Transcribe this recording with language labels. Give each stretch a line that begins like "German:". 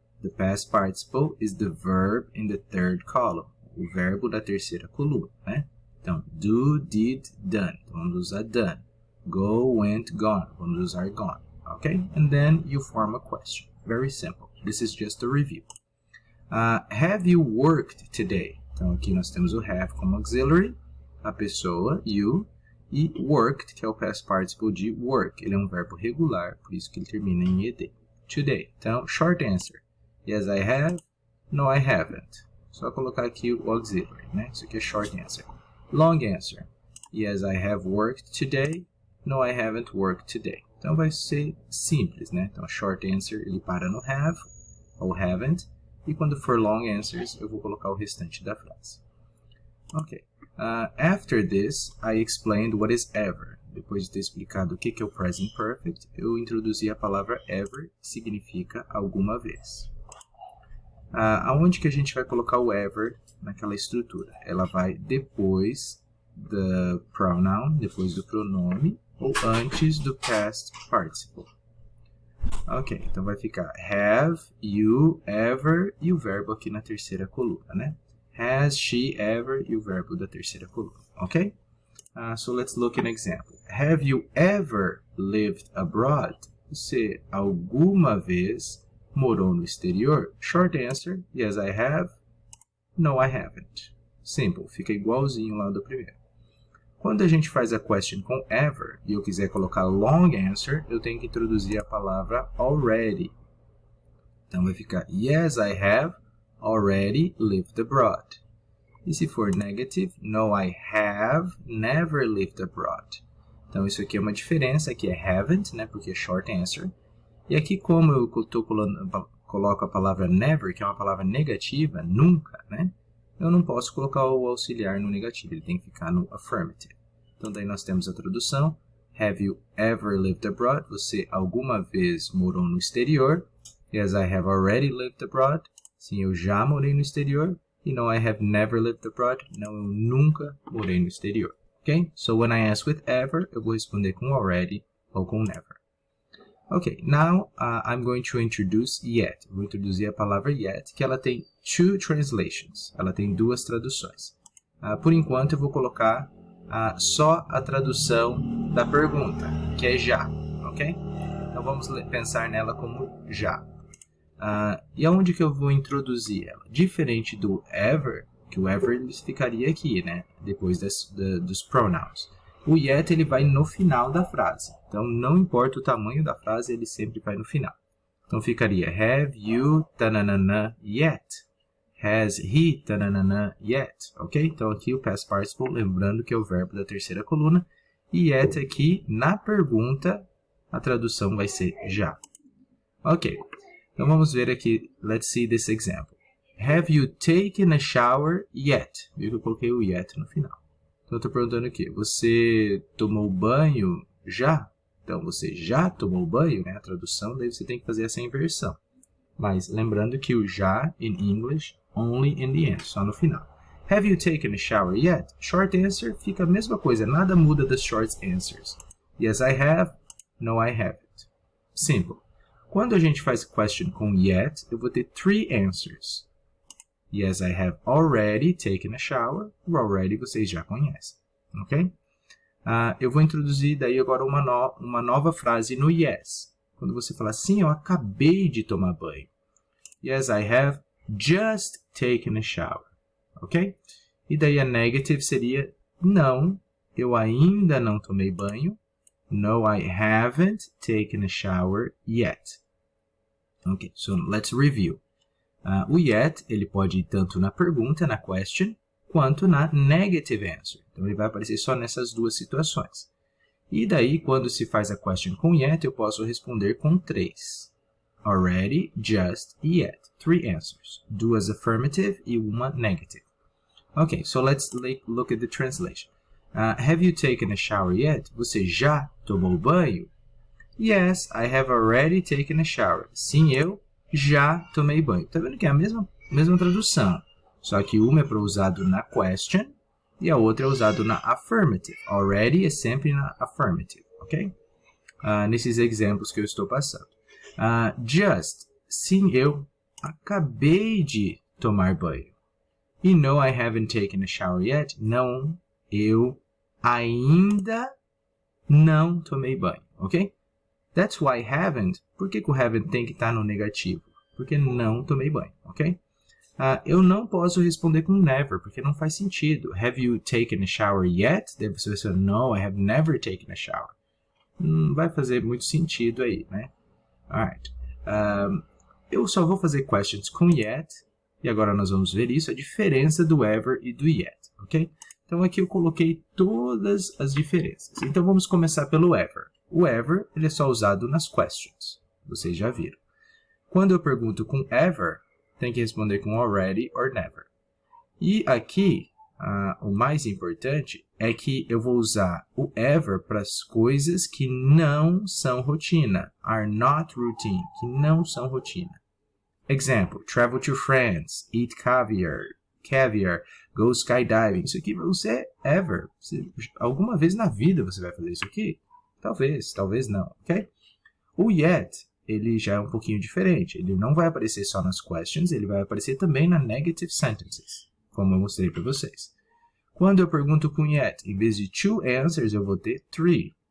English: The past participle is the verb in the third column,
Portuguese: o verbo da terceira coluna, né? Então, do, did, done. Então, vamos usar done. Go, went, gone. Vamos usar gone, okay?
English: And then you form a question. Very simple. This is just a review. Have you worked today?
Portuguese: Então, aqui nós temos o have como auxiliary, a pessoa, you, e worked, que é o past participle de work. Ele é um verbo regular, por isso que ele termina em ed.
English: Today. Então, short answer. Yes, I have. No, I haven't.
Portuguese: Só colocar aqui o auxiliary, né? Isso aqui é short answer.
English: Long answer. Yes, I have worked today. No, I haven't worked today.
Portuguese: Então, vai ser simples, né? Então, short answer, ele para no have ou haven't. E quando for long answers, eu vou colocar o restante da frase. Ok.
English: After this, I explained what is ever.
Portuguese: Depois de ter explicado o que é o present perfect, eu introduzi a palavra ever, que significa alguma vez. Aonde que a gente vai colocar o ever naquela estrutura? Ela vai depois do pronoun, depois do pronome, ou antes do past participle. Ok, então vai ficar have, you, ever, e o verbo aqui na terceira coluna, né? Has she ever, e o verbo da terceira coluna, ok?
English: So let's look at an example. Have you ever lived abroad?
Portuguese: Você alguma vez morou no exterior?
English: Short answer, yes I have. No, I haven't.
Portuguese: Simple, fica igualzinho lá do primeiro. Quando a gente faz a question com ever, e eu quiser colocar long answer, eu tenho que introduzir a palavra already. Então vai ficar,
English: yes I have already lived abroad.
Portuguese: E se for negative,
English: no, I have never lived abroad.
Portuguese: Então isso aqui é uma diferença, aqui é haven't, né, porque é short answer. E aqui como eu coloco a palavra never, que é uma palavra negativa, nunca, né, eu não posso colocar o auxiliar no negativo, ele tem que ficar no affirmative. Então daí nós temos a tradução,
English: have you ever lived abroad?
Portuguese: Você alguma vez morou no exterior?
English: Yes, I have already lived abroad.
Portuguese: Sim, eu já morei no exterior.
English: E no, I have never lived abroad.
Portuguese: Não, eu nunca morei no exterior.
English: Ok? So, when I ask with ever,
Portuguese: eu vou responder com already ou com never.
English: Ok, now I'm going to introduce yet.
Portuguese: Eu vou introduzir a palavra yet, que ela tem two translations. Ela tem duas traduções. Por enquanto, eu vou colocar só a tradução da pergunta, que é já. Ok? Então, vamos pensar nela como já. E aonde que eu vou introduzir ela? Diferente do ever, que o ever ele ficaria aqui, né? Depois dos pronouns. O yet ele vai no final da frase. Então, não importa o tamanho da frase, ele sempre vai no final. Então, ficaria have you tananana yet? Has he tananana yet? Ok? Então, aqui o past participle, lembrando que é o verbo da terceira coluna. E yet aqui, na pergunta, a tradução vai ser já. Ok. Então, vamos ver aqui.
English: Let's see this example. Have you taken a shower yet?
Portuguese: Viu que eu coloquei o yet no final. Então, eu estou perguntando aqui. Você tomou banho já? Então, você já tomou banho, né? A tradução, daí você tem que fazer essa inversão. Mas, lembrando que o já,
English: in English, only in the end,
Portuguese: só no final.
English: Have you taken a shower yet?
Portuguese: Short answer, fica a mesma coisa. Nada muda das short answers.
English: Yes, I have. No, I haven't. Simple.
Portuguese: Quando a gente faz question com yet, eu vou ter three answers.
English: Yes, I have already taken a shower.
Portuguese: O already vocês já conhecem, ok? Eu vou introduzir daí agora uma nova frase no yes. Quando você fala assim, eu acabei de tomar banho.
English: Yes, I have just taken a shower, ok?
Portuguese: E daí a negative seria, não, eu ainda não tomei banho.
English: No, I haven't taken a shower yet. Ok, so let's review.
Portuguese: O yet, ele pode ir tanto na pergunta, na question, quanto na negative answer. Então, ele vai aparecer só nessas duas situações. E daí, quando se faz a question com yet, eu posso responder com 3. Already, just e yet. 3 answers. Duas affirmative e uma negative.
English: Okay, so let's look at the translation. Have you taken a shower yet?
Portuguese: Você já tomou banho?
English: Yes, I have already taken a shower.
Portuguese: Sim, eu já tomei banho. Tá vendo que é a mesma tradução. Só que uma é para usado na question e a outra é usado na affirmative. Already é sempre na affirmative, ok? Nesses exemplos que eu estou passando. Just, sim, eu acabei de tomar banho.
English: E no, I haven't taken a shower yet.
Portuguese: Não, eu ainda não tomei banho, ok?
English: That's why haven't.
Portuguese: Por que o haven't tem que estar no negativo? Porque não tomei banho, ok? Eu não posso responder com never, porque não faz sentido.
English: Have you taken a shower yet?
Portuguese: Daí você vai dizer,
English: no, I have never taken a shower.
Portuguese: Não vai fazer muito sentido aí, né? Alright. Eu só vou fazer questions com yet, e agora nós vamos ver isso, a diferença do ever e do yet, ok? Então aqui eu coloquei todas as diferenças. Então vamos começar pelo ever. O ever, ele é só usado nas questions. Vocês já viram. Quando eu pergunto com ever, tem que responder com already or never. E aqui, o mais importante é que eu vou usar o ever para as coisas que não são rotina.
English: Are not routine,
Portuguese: que não são rotina.
English: Example, travel to France, eat caviar, go skydiving.
Portuguese: Isso aqui para você é ever. Alguma vez na vida você vai fazer isso aqui? Talvez, talvez não, ok? O yet, ele já é um pouquinho diferente. Ele não vai aparecer só nas questions, ele vai aparecer também na negative sentences, como eu mostrei para vocês. Quando eu pergunto com yet, em vez de 2 answers, eu vou ter 3.